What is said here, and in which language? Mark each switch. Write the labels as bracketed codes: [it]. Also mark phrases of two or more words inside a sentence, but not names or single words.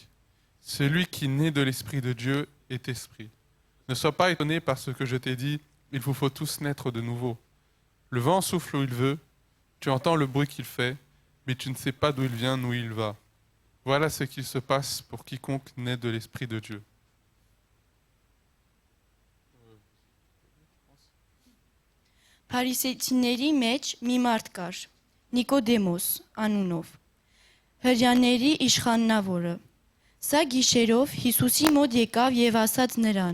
[fr] Celui qui naît de l'esprit de Dieu est esprit. Ne sois pas étonné par ce que je t'ai dit, il vous faut tous naître de nouveau. Le vent souffle où il veut, tu entends le bruit qu'il fait, mais tu ne sais pas d'où il vient, ni où il va. Voilà ce qu'il se passe pour quiconque naît de l'Esprit de Dieu. » [hy] Փարիսեցիների մեջ մի մարդ կար, Նիկոդեմոս անունով, հրեաների իշխանավորը։ Սա գիշերով Հիսուսի մոտ եկավ եւ ասաց նրան.